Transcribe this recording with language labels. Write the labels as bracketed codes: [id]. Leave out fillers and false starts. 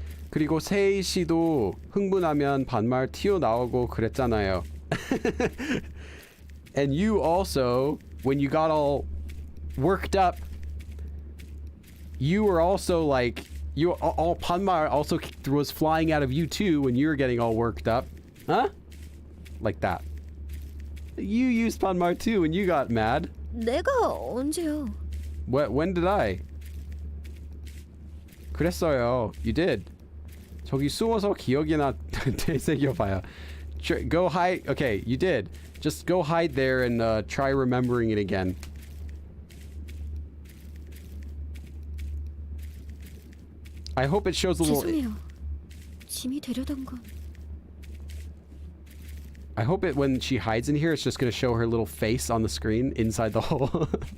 [ko] 그리고 세희 씨도 흥분하면 반말 튀어나오고 그랬잖아요. [en] And you also, when you got all worked up, you were also like, you all 반말 also was flying out of you too when you were getting all worked up. Huh? Like that. You used 반말 too when you got mad. [ko] 내가 언제요? [en] When did I? [ko] 그랬어요. [en] You did. [ko] 저기 숨어서 기억이나 되새겨봐요. [en] Go hide. Okay, you did. Just go hide there and try remembering it again. I hope it shows a little... [ko] 죄송해요. 짐이 되려던 건... [en] I hope it, when she hides in here, it's just going to show her little face on the screen inside the hole.